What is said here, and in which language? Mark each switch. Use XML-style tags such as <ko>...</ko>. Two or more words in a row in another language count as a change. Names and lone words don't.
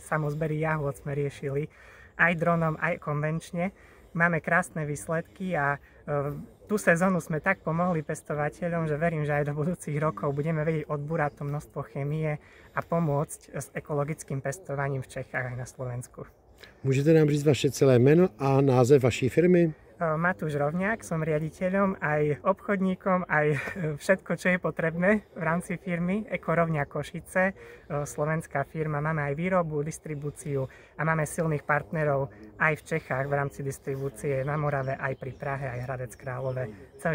<sk>Samozbery jahôd sme riešili aj dronom, aj konvenčne. Máme krásne výsledky a tú sezónu sme tak pomohli pestovateľom, že verím, že aj do budúcich rokov budeme vedieť odbúrať to množstvo chémie a pomôcť s ekologickým pestovaním v Čechách aj na Slovensku.</sk> <cs>Můžete nám říct vaše celé jméno a název vaší firmy?</cs> <sk>Matúš Rovňák, som riaditeľom, aj obchodníkom, aj všetko, čo je potrebné v rámci firmy Ekorovňa Košice, slovenská firma. Máme aj výrobu, distribúciu a máme silných partnerov aj v Čechách v rámci distribúcie na Morave, aj pri Prahe, aj Hradec Králové.</sk>